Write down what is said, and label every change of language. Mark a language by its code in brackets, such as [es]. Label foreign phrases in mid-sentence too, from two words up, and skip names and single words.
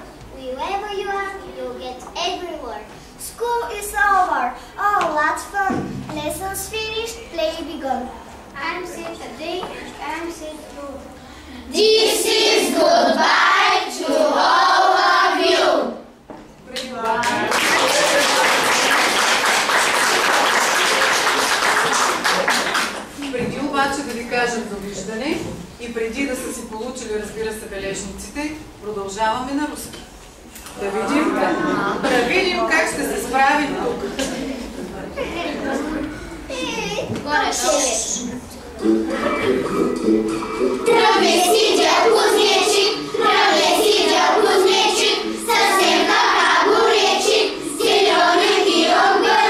[en] Wherever you are, you'll get everywhere. School is over. Oh, lots fun. Lessons finished, play begun. I'm said today, I'm said through. This is goodbye to all of you. [bg] Преди обаче да ви кажем довиждане и преди да са си получили, разбира се, бележниците, продължаваме на руски. Да видим как ще се справим тук. [ru] Траве сидел кузнечик, траве сидел кузнечик, совсем как огуречик, зелененький он был.